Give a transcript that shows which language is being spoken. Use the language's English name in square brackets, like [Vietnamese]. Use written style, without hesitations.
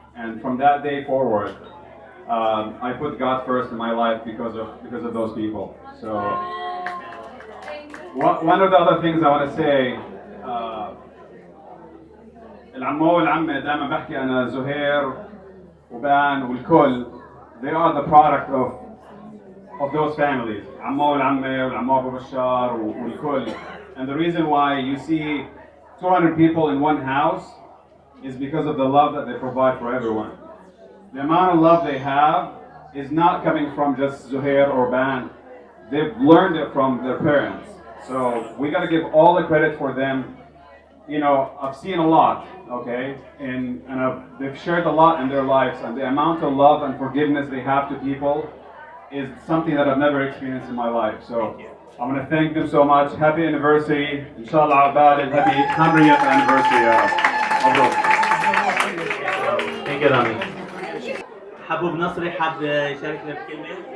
[English] And from that day forward, I put God first in my life because of those people. So one of the other things I want to say, [Arabic] العمو والعمة دائما بحكي أنا زهير وبان والكل, [English] they are the product of those families. [Arabic] عمو والعمة والعمو أبو بشار والكل. [English] And the reason why you see 200 people in one house is because of the love that they provide for everyone. The amount of love they have is not coming from just Zuhair or Ban. They've learned it from their parents. So we got to give all the credit for them. I've seen a lot, okay? And they've shared a lot in their lives, and the amount of love and forgiveness they have to people is something that I've never experienced in my life. So I want to thank them so much. Happy anniversary. Inshallah [Arabic] عقبال [English] happy 100th anniversary [Arabic] يا رب. مبروك. [English] Thank you Rami. [Arabic] حبوب نصري حاب يشاركنا بكلمة؟